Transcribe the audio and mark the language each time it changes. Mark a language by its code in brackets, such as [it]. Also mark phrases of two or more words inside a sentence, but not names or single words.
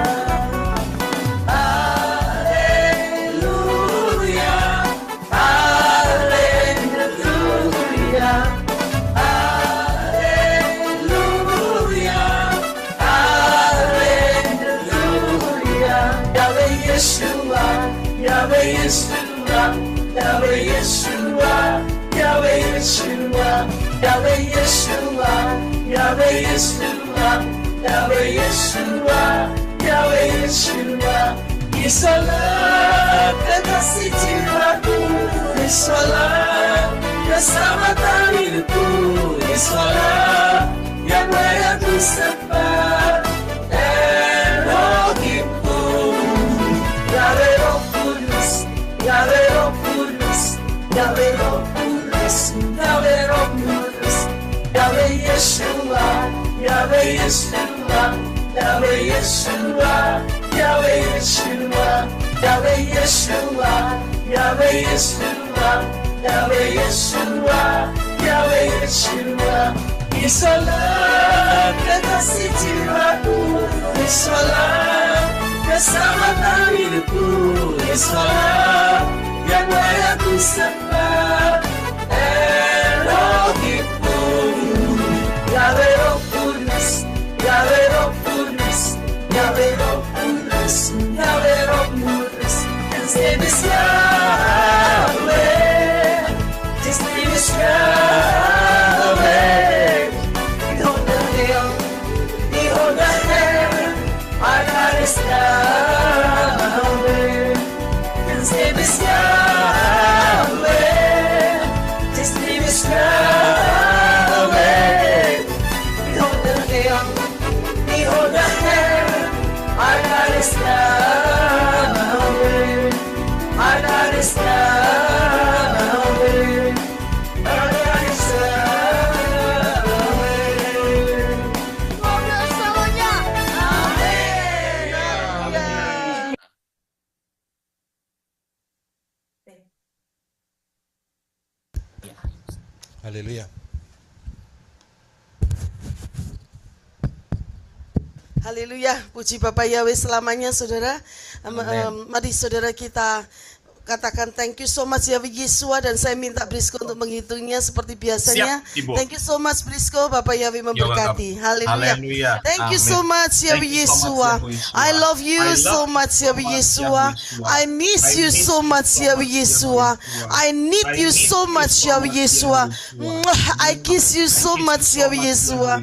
[id] Haleluya, haleluya, haleluya, haleluya. Yahweh Yeshua, Yahweh Yeshua, Yahweh Yeshua, Yahweh Yeshua, Yahweh Yeshua, Yahweh Yeshua, Yahweh Yeshua, Yahweh Yeshua. Yesuslah kekasih jiwaku, Yesuslah keselamatan hidupku, Yesuslah yang layak disembah, Elohimku. Yahweh Roh Kudus, Yahweh Roh Kudus, Yahweh Roh Kudus, Yahweh Roh Kudus, Yahweh Yeshua, Yahweh Yeshua, Yahweh Yeshua, Yahweh Yeshua, Yahweh Yeshua, Yahweh Yeshua, Yahweh Yeshua, Yahweh Yeshua. Yesuslah kekasih jiwaku, Yesuslah keselamatan hidupku, Yesuslah yang layak disembah, Elohimku. Yahweh Roh Kudus, Yahweh Roh Kudus, Yahweh Roh Kudus, Yahweh Roh Kudus. [en] His name is Yahweh, His name is Yahweh. Behold the hill, behold the heaven, our God is Yahweh. His name is Yahweh, His name is Yahweh. Behold the hill, behold the heaven, our God is Yahweh. Our God is Yahweh. Our God is Yahweh. [id] Ngobrol semuanya. Amin. Haleluya. Haleluya, puji Bapak Yahweh selamanya, saudara. Mari saudara kita katakan [en] thank you so much [id] Yahweh Yeshua, dan saya minta Brisco untuk menghitungnya seperti biasanya. Siap, Ibu. [en] Thank you so much Brisco, [id] Bapak Yahweh memberkati. [en] Haleluya. [id] Haleluya. [en] Thank you so [id] Amin. [en] much Yahweh Thank you so Yeshua. much, Yahweh Yeshua. I love you I love so much Yahweh Yeshua. I miss you so much Yahweh Yeshua. I need you so much Yahweh Yeshua. I kiss you so much Yahweh Yeshua.